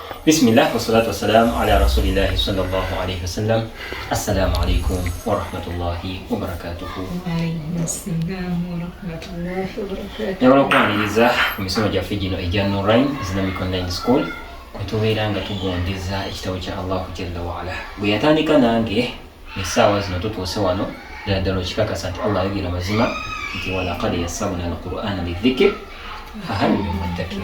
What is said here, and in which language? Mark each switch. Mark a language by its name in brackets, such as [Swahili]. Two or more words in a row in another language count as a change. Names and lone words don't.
[Arabic] بسم الله والصلاة والسلام على رسول الله صلى الله عليه وسلم. السلام عليكم ورحمة الله وبركاته. وعليكم السلام ورحمة الله وبركاته. [Ganda] Nyabala kwaniriza ku misomo gyaffe gino egya Nurain Islamic Online School kwetubeera nga tugondeza ekitabo kya [Arabic] الله جل وعلا. [Ganda] Bwe yatandika nange essaawa zino tutuuse wano ddala okikakasa nti Allah ayogera mazima nti [Arabic] ولقد يسرنا القرآن للذكر فهل من مدكر.